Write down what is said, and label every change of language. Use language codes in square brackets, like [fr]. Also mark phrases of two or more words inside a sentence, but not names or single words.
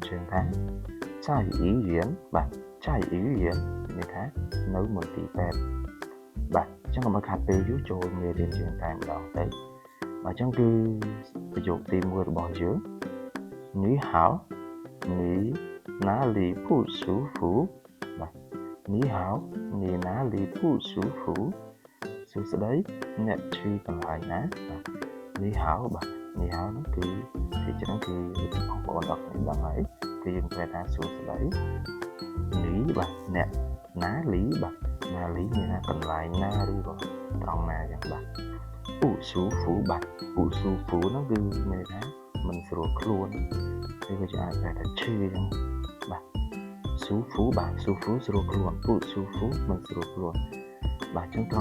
[km] ជើងថា [zh] 在医院 [km] បាទ [zh] 在医院 [km] មានន័យថានៅមន្ទីរពេទ្យបាទអញ្ចឹងកុំឲ្យខាត់ពេលយូរចូលមេរៀនយើងតែម្ដងទៅបាទអញ្ចឹងគឺប្រយោគទី1របស់យើងនេះហៅនេះ [zh] 哪里不舒服 [km] បាទ [zh] 你好你哪里不舒服 [km] សួស្តីអ្នកឈឺកន្លែង ណាបាទ你好បាទ你好នោះគឺទីច្រើនគឺបងប្អូនអរគុណដឹងហើយគឺយើងប្រើថាសួស្តីនេះបាទអ្នកណាលីបាទណាលីមានថាកន្លែងណាឬក៏ត្រង់ណាយ៉ាងបាទ [zh] 不舒服 [km] បាទ [zh] 不舒服 [km] នោះគឺមានថាមិនស្រួលខ្លួនឬក៏ជាអាចប្រើថាឈឺយ៉ាងបាទស៊ូហ្វូបាទស៊ូហ្វូស្រួលខ្លួន [zh] 不舒服 [km] មិនស្រួលខ្លួនបាទអញ្ចឹងត្រ